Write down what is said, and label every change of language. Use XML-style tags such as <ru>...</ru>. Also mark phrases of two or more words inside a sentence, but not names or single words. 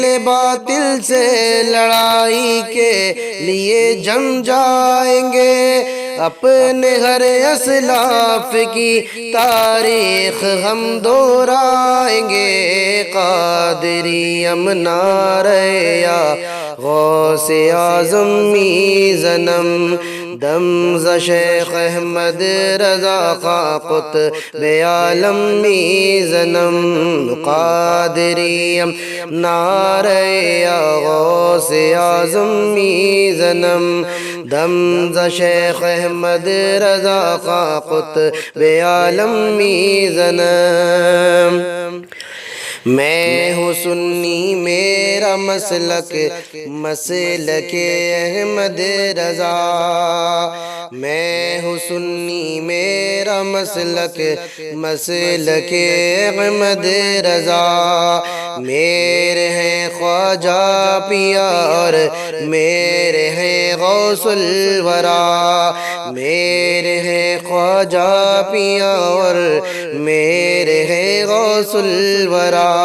<ur>باطل سے لڑائی کے لیے جم جائیں گے، اپنے ہر اسلاف کی تاریخ ہم دہرائیں گے،</ur> <fa>قادری نعرہ یا غوث اعظم میزنم، دم ز شیخ احمد رضا خاں قطب عالم میزنم، قادری نعرہ یا غوث اعظم میزنم، دم ز شیخ احمد رضا خاں قطب عالم میزنم۔</fa> <ur>میں ہوں سنی میرا مسلک مسلک احمد رضا، میں ہوں سنی میرا مسلک مسلک احمد رضا، میرے ہیں خواجہ پیا اور میرے ہیں غوث الورا، میرے ہیں خواجہ پیا اور میرے ہیں غوث الورا،</ur>